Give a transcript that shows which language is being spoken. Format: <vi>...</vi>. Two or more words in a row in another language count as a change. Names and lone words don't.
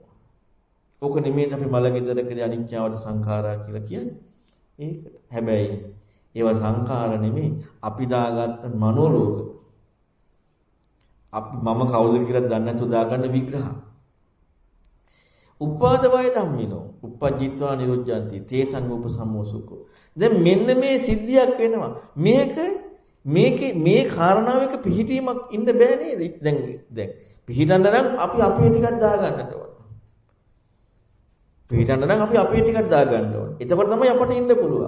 <si>ඕක නෙමෙයි අපි මලගෙදරකදී</si> <pi>අනිත්‍යවට සංඛාරා</pi> <si>කියලා කියන්නේ. ඒකට. හැබැයි ඒවා සංඛාර නෙමෙයි අපි දාගත්ත මනෝලෝක. මම කවුද කියලා දන්නේ නැතුව දාගන්න විග්‍රහ.</si> <pi>උපාද වය ධම්මිනෝ uppajjitva niruddhanti තේසං උපසම්මෝසුකෝ.</pi> <si>දැන් මෙන්න මේ සිද්ධියක් වෙනවා. මේ කාරණාවක පිහිටීමක් ඉන්න බෑ නේද? දැන් පිහිටන්න නම් අපි අපේ ටිකක් දාගන්නට ඕන. පිහිටන්න නම් අපි අපේ ටිකක් දාගන්න ඕන. එතකොට තමයි අපට ඉන්න පුළුවන්.</si>